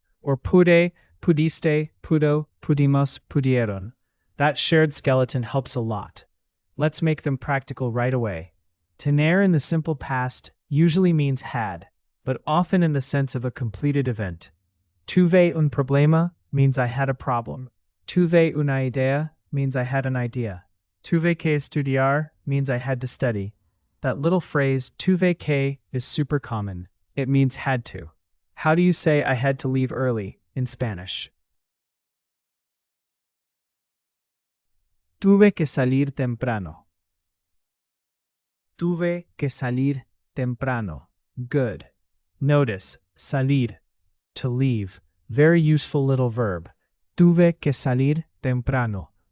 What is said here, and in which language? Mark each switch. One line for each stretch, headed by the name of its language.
English: Or
Spanish: pude, pudiste, pudo, pudimos, pudieron.
English: That shared skeleton helps a lot. Let's make them practical right away. Tener in the simple past usually means had, but often in the sense of a completed event.
Spanish: Tuve un problema
English: means I had a problem.
Spanish: Tuve una idea
English: means I had an idea.
Spanish: Tuve que estudiar
English: means I had to study. That little phrase,
Spanish: tuve que,
English: is super common. It means had to. How do you say I had to leave early in Spanish?
Spanish: Tuve que salir temprano. Tuve que salir temprano.
English: Good. Notice, salir, to leave. Very useful little verb.
Spanish: Tuve que salir temprano.